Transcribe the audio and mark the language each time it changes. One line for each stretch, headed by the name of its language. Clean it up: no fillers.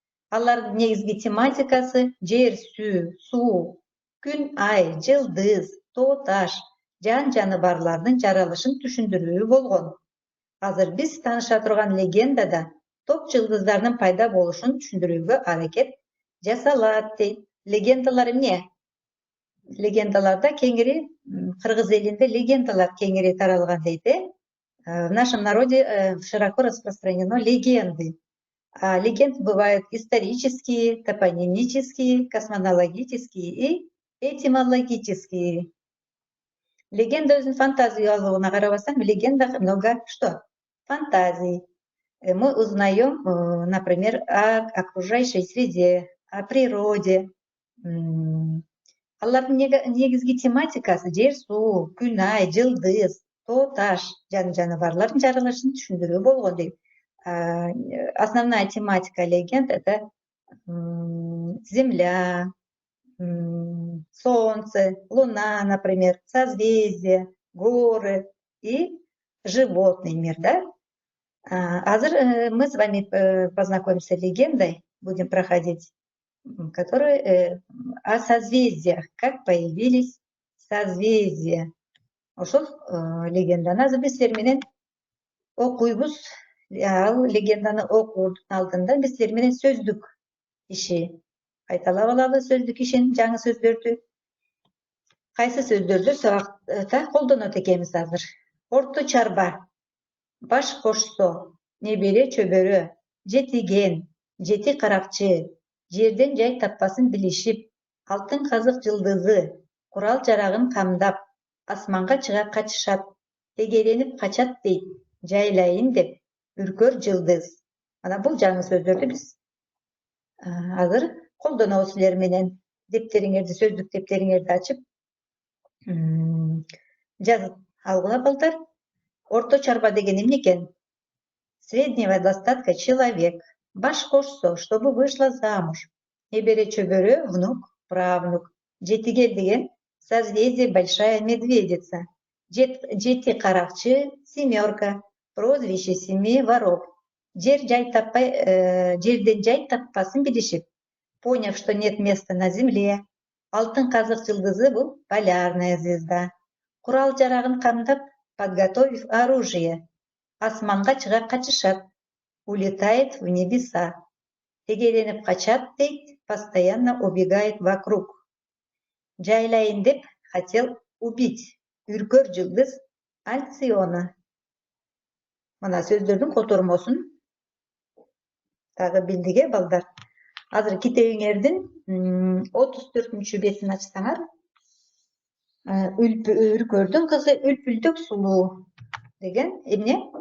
Kyrgyz: Алардын негизги тематикасы жер, суу, күн, ай, жылдыз, тоо таш, жан жаныбарлардын жаралышын түшүндүрүү болгон. Азыр биз тааныша турган легендада топ жылдыздардын пайда болушун түшүндүрүүгө аракет жасалат дейт. Легендалар эмне? Легендаларда кеңири, кыргыз элинде легендалар кеңири таралган дейт.
Russian: В нашем народе широко распространено легенды. Легенды бывают исторические, топонимические, космонологические и этимологические.
Kyrgyz: Легенда өзүнүн фантазиялуулугуна карабастан,
Russian: в легендах много что? Фантазий. Мы узнаем, например, о окружающей среде, о природе.
Kyrgyz: Алардын негизги тематикасы жер, суу, күн, ай, жылдыз, тоо таш, жан жаныбарлардын жаралышын түшүндүрүү болгон дейт.
Russian: Основная тематика легенд — это Земля, Солнце, Луна, например, созвездия, горы и животный мир, да? Азыр мы с вами познакомимся с легендой, будем проходить, которая о созвездиях, как появились созвездия.
Kyrgyz: Ошол легенданы азыр биз силер менен окуйбуз. Ал легенданы окуудун алдында биз силер менен сөздүк иши кайталап алалы, сөздүк ишин, жаңы сөздөрдү. Кайсы сөздөрдү сабакта колдонот экенбиз азыр? Орто чарба, баш кошсо, небере чөбөрө, жетиген, жети каракчы, жерден жай таппасын билишип, алтын казык жылдызы, курал жарагын камдап, асманга чыга качышат, эгеленип качат дейт, жайлайын деп, үркөр жылдыз. Ана бул жаңы сөздөрдү биз азыр колдонобуз силер менен. Дептериңерди, сөздүк дептериңерди ачып жазып алгыла балдар. Орто чарба деген эмне экен?
Russian: Среднего достатка человек.
Kyrgyz: Баш кошсо,
Russian: чтобы вышла замуж.
Kyrgyz: Небере чөбөрө,
Russian: внук, правнук.
Kyrgyz: Жетигел деген
Russian: созвездие большая медведица.
Kyrgyz: Жети каракчы,
Russian: семерка. Прозвище семи воров.
Kyrgyz: Жерден жай таппасын билишип,
Russian: поняв, что нет места на земле.
Kyrgyz: Алтын казык жылдызы бул
Russian: полярная звезда.
Kyrgyz: Курал жарагын камдап,
Russian: подготовив оружие.
Kyrgyz: Асманга чыга качышат,
Russian: улетает в небеса.
Kyrgyz: Эгеленип качат дейт,
Russian: постоянно убегает вокруг.
Kyrgyz: Жайлайын деп,
Russian: хотел убить.
Kyrgyz: Үркөр жылдыз Альциона. Мына сөздөрдүн котормосун дагы билдик, балдар. Азыр китебиңердин 34 бетин ачсаңар, Үркөрдүн кызы үлпүлдүк сулуу деген эмне?